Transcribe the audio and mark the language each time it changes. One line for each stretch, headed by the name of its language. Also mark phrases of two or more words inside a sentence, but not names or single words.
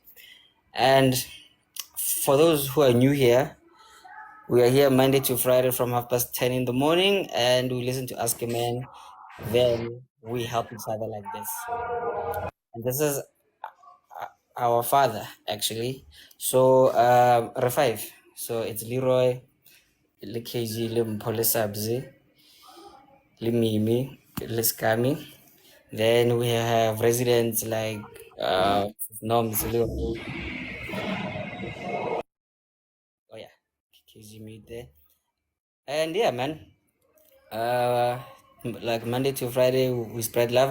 English: And for those who are new here, we are here Monday to Friday from 10:30 in the morning, and we listen to Ask a Man. Then we help each other like this. And this is our father, actually. So, Refive. So it's Leroy, Le KG, Le Mpole Sabzi, Le Mimi, Le Skami. Then we have residents like Noms, Leroy. Oh, yeah, KG meet there. And yeah, man. Uh, like Monday to Friday, we spread love.